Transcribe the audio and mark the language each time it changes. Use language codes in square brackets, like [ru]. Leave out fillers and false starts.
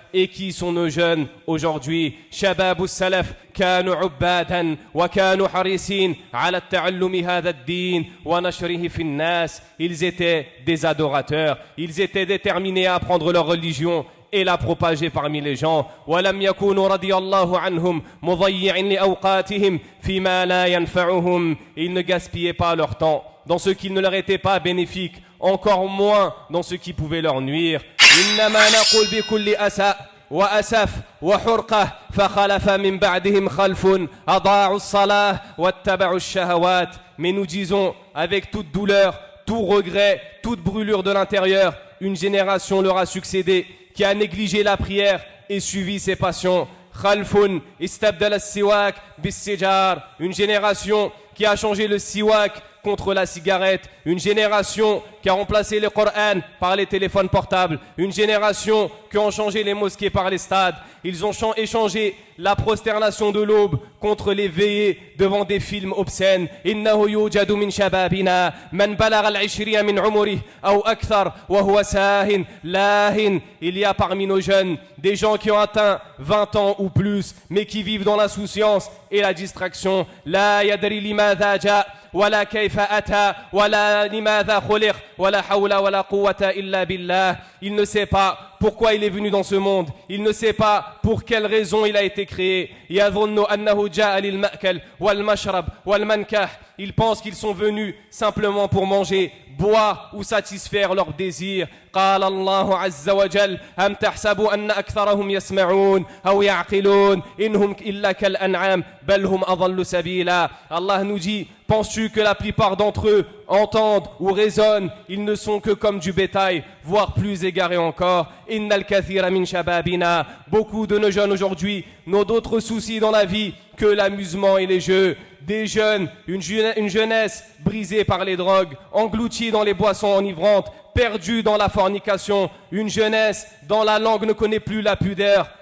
[fr] et qui sont nos jeunes aujourd'hui [ar] Shababu salaf كانوا عبادا وكانوا حريصين على التعلم هذا الدين ونشره في الناس [fr] Ils étaient des adorateurs, ils étaient déterminés à apprendre leur religion et la propager parmi les gens. [ar] ولم يكونوا رضي الله عنهم مضيعين لأوقاتهم فيما لا ينفعهم. [fr] Ils ne gaspillaient pas leur temps dans ce qui ne leur était pas bénéfique, encore moins dans ce qui pouvait leur nuire. [ar] إنما نقول بكل أسى وأسف وحرقة فخلف من بعدهم خلف أضاعوا الصلاة واتبعوا الشهوات. [fr] Mais nous disons avec toute douleur, tout regret, toute brûlure de l'intérieur, une génération leur a succédé qui a négligé la prière et suivi ses passions. [ar] Khalfun istabdal as-siwak bis-sijar, [fr] une génération qui a changé le siwak contre la cigarette, une génération qui a remplacé le Coran par les téléphones portables, une génération qui a changé les mosquées par les stades. Ils ont échangé la prosternation de l'aube contre les veillées devant des films obscènes. [ar] إنه يوجد من شبابنا من بلغ العشرين من عمره أو أكثر وهو ساهٍ لاهٍ. [fr] Il y a parmi nos jeunes des gens qui ont atteint 20 ans ou plus, mais qui vivent dans l'insouciance et la distraction. [ar] لا يدري لماذا جاء ولا كيف أتى ولا لماذا خلق ولا حول ولا قوة إلا بالله. [fr] Il ne sait pas pourquoi il est venu dans ce monde. Il ne sait pas pour quelle raison il a été créé. [ar] يظن أنه جاء للمأكل والمشرب والمنكح. [fr] Ils pensent qu'ils sont venus simplement pour manger, boire ou satisfaire leurs désirs. [ar] قال الله عز وجل أم تحسبوا أن أكثرهم يسمعون أو يعقلون إنهم إلا كالأنعام بل هم أضل سبيلا. [fr] Allah nous dit, penses-tu que la plupart d'entre eux entendent ou raisonnent? Ils ne sont que comme du bétail, voire plus égarés encore. [ar] Innal kathira min shababina. [fr] Beaucoup de nos jeunes aujourd'hui n'ont d'autres soucis dans la vie que l'amusement et les jeux. Des jeunes, une jeunesse brisée par les drogues, engloutie dans les boissons enivrantes, perdue dans la fornication, une jeunesse dont la langue ne connaît plus la pudeur.